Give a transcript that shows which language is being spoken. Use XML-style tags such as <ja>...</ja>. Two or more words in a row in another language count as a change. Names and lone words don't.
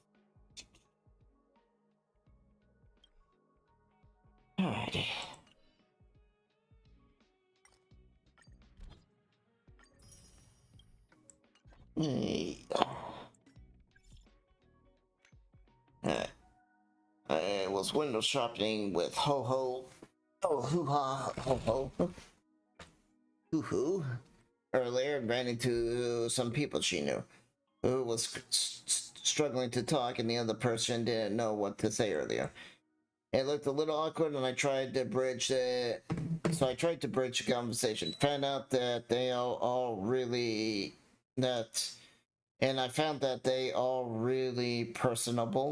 <en>Alrighty. I was window shopping with Ho Ho. Oh, hoo ha, Ho Ho. Hoo hoo. Earlier, and ran into some people she knew who was struggling to talk, and the other person didn't know what to say earlier. It looked a little awkward, and I tried to bridge it. So I tried to bridge the conversation. Found out that they all really and I found that they are really personable.</en>